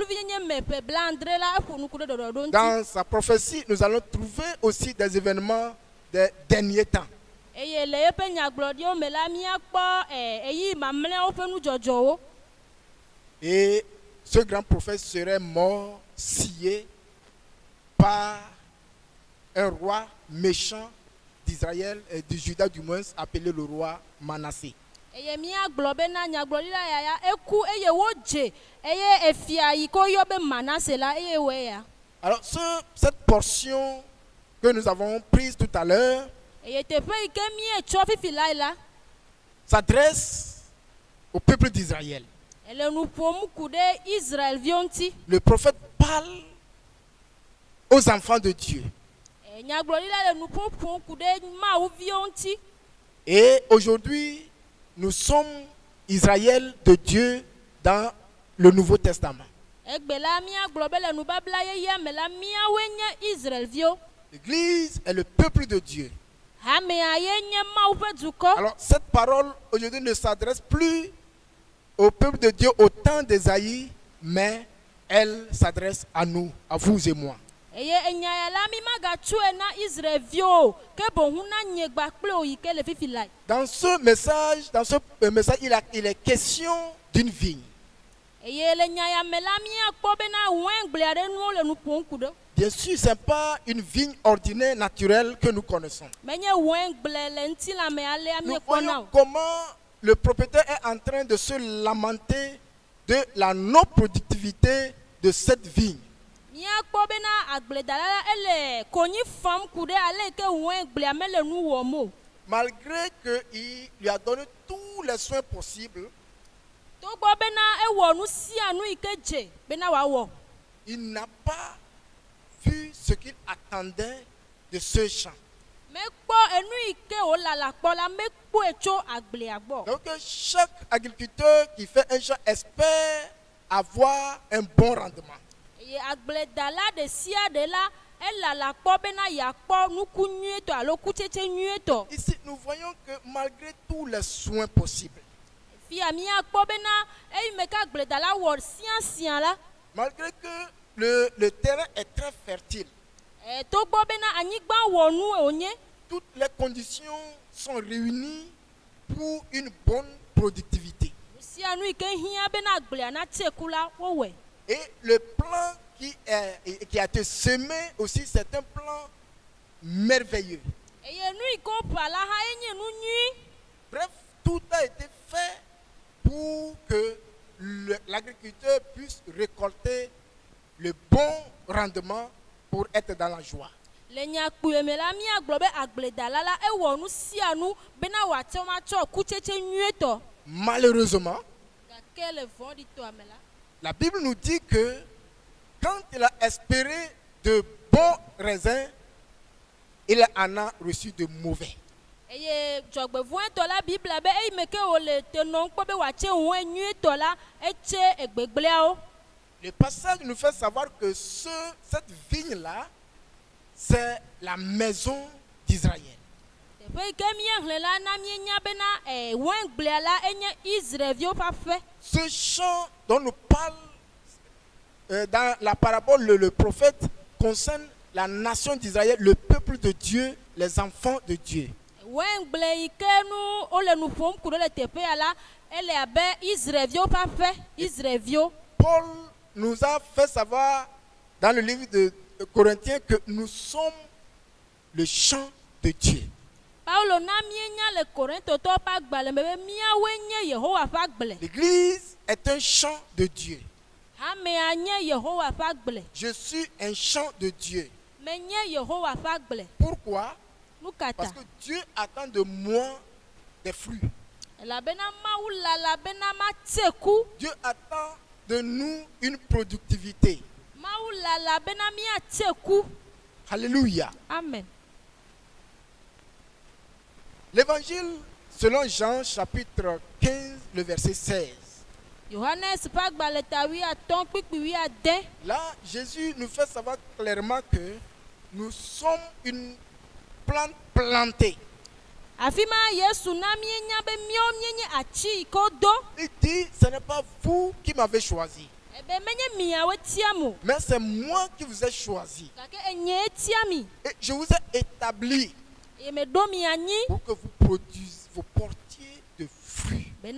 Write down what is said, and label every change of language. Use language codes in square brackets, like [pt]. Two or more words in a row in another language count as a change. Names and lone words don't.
[fr] Dans sa prophétie, nous allons trouver aussi des événements des derniers temps. [ee] eye le yeƒe nyagblɔɖiwo me la míakpɔ eyi mamlɛawo ƒe nudzɔdzɔwo. [fr] Et ce grand prophète serait mort, scié par un roi méchant d'Israël et du Juda du moins, appelé le roi Manassé. [ee] Eye míagblɔ bena nyagblɔɖila yaya eku eye wodze eye efia yi ke woyɔ be Manase la eye woe ya. [fr] Alors cette portion que nous avons prise tout à l'heure [ee] Eye teƒe yi ke míetsɔ fifi la [fr] s'adresse au peuple d'Israël. [ee] ele nu ƒom ku ɖe Israelviwo ŋuti. [fr] Le prophète parle aux enfants de Dieu. [ee] Nyagblɔɖila le nu ƒom ku ɖe Mawuviwo ŋuti. [fr] Et aujourd'hui, nous sommes Israël de Dieu dans le Nouveau Testament. [ee] Egbe la míagblɔ be le nubabla yeyea me la míawoe nye Israelviwo. [fr] L'Église est le peuple de Dieu. [ee] Hamea ye nye Mawu ƒe dukɔ. [fr] Alors cette parole aujourd'hui ne s'adresse plus au peuple de Dieu au temps d'Ésaïe, mais elle s'adresse à nous, à vous et moi. [ee] Eye enya ya la mi magatsue na Israelviwo ke bohu na nye gba kple wo yi ke le fifi la. [fr] Dans ce message, il est question d'une vigne. [ee] Eye le nya ya me la míakpɔ bena wɛngble aɖe nuwo le nu ƒom ku ɖe. [fr] Bien sûr, ce n'est pas une vigne ordinaire, naturelle que nous connaissons. [ee] Menye wɛngble le ŋutilãme alea [fr] Nous [ee] míekpɔna [fr] voyons [ee] o. [fr] comment le propriétaire est en train de se lamenter de la non-productivité de cette vigne. [ee] Míakpɔ bena agbledala la ele konyi fam ku ɖe ale yi ke wɛngblea mele nu wɔm o. [fr] Malgré qu'il lui a donné tous les soins possibles, [ee] Togbɔ bena ewɔ nu sia nu yi ke dze bena wòawɔ. [fr] il n'a pas vu ce qu'il attendait de ce champ. [ee] Mekpɔ enu yi ke wòlala kpɔ la mekpɔe tso agblea gbɔ. [fr] Donc chaque agriculteur qui fait un champ espère avoir un bon rendement. [ee] Eye agbledala ɖe sia ɖe la elala kpɔ bena yeakpɔ nuku nyuietɔ alo kutsetse nyuietɔ. [fr] Ici, nous voyons que malgré tous les soins possibles, [ee] Fia míakpɔ bena eyi me ke agbledala wɔ siasia la. [fr] malgré que le terrain est très fertile, [ee] Togbɔ bena anyigba wɔ nu wònye. [fr] toutes les conditions sont réunies pour une bonne productivité. [ee] Nu sia nu yi ke hiã bena agblea natse ku la wowɔe. [fr] Et le plan qui a été semé aussi, c'est un plan merveilleux. [ee] Eye nu yi ke woƒa la hã enye nu nyui. [fr] Bref, tout a été fait pour que l'agriculteur puisse récolter le bon rendement pour être dans la joie. [ee] Le nyakpuie me la míagblɔ be agbledala la ewɔ nu sia nu bena wòate ŋu atsɔ kutsetse nyuietɔ. [fr] Malheureusement, [ee] Gake le vɔ̃ɖitɔa me la. [fr] la Bible nous dit que quand il a espéré de bons raisins, il en a reçu de mauvais. [ee] Eye dzɔgbevɔ̃etɔ la bibla be eyi me ke wòle te nɔm kpɔ be wòatse wɔ̃e nyuietɔ la etse egbegblẽawo. [fr] Le passage nous fait savoir que cette vigne-là, c'est la maison d'Israël. [ee] Teƒe yi ke míexlẽ la na míenya bena wɛngblea la enye Israelviwo ƒe aƒe. [fr] Ce chant dont nous parle dans la parabole le prophète concerne la nation d'Israël, le peuple de Dieu, les enfants de Dieu. [ee] Wɛngble yi ke nu wole nu ƒom ku ɖe le teƒea la ele abe Israelviwo ƒe aƒe. Israelviwo. [fr] Paul nous a fait savoir dans le livre de Corinthiens que nous sommes le chant de Dieu. [ee] Paulo na míenya le Korintotɔwo ƒe agbalẽ me be míawoe nye Yehowa ƒe agble. [fr] L'église est un chant de Dieu. [ee] Hamea nye Yehowa ƒe agble. [fr] Je suis un chant de Dieu. [ee] Menye Yehowa ƒe agble. [fr] Pourquoi? [ee] Nu ka ta? [fr] Parce que Dieu attend de moi des fruits. [ee] Elabena Mawu lala bena matse ku. [fr] Dieu attend de nous une productivité. [ee] Mawu lala bena míatse ku. [fr] Alléluia. Amen. L'évangile selon Jean chapitre 15, le verset 16. [ee] Yohanes ƒe agbalẽ ta 15 kpikpi 16. [fr] Là, Jésus nous fait savoir clairement que nous sommes une plante plantée. [ee] Afi ma Yesu na míenya be míawo míenye atsi yi ke wodo. [fr] Il dit, ce n'est pas vous qui m'avez choisi, [ee] Ebe menye miawo tia mo. [fr] mais c'est moi qui vous ai choisi. [ee] Gake enye tia mi. [fr] Et je vous ai établi. pour que vous portiez de fruits.